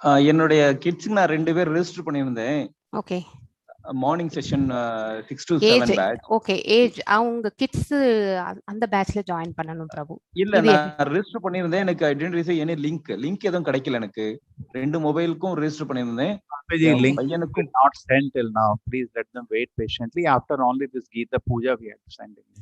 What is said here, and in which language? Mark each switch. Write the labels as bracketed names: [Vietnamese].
[Tamil] என்னுடைய கிட்ஸ்க்கு நான் 2 பேர் ரெஜிஸ்டர் பண்ணியிருந்தேன். Okay. [English] Morning session 6 to 7 batch. [Tamil] Okay, age அவங்க கிட்ஸ் அந்த பேட்ச்ல ஜாயின் பண்ணனும் பிரபு. இல்ல, நான் ரெஜிஸ்டர் பண்ணியிருந்தேன். எனக்கு [English] I didn't receive any link [Tamil] எதுவும் கிடைக்கல. எனக்கு 2 மொபைலுக்கும் ரெஜிஸ்டர் பண்ணியிருந்தேன். [English] Link will not send till now. Please let them wait patiently. After only this Geeta Puja we are sending.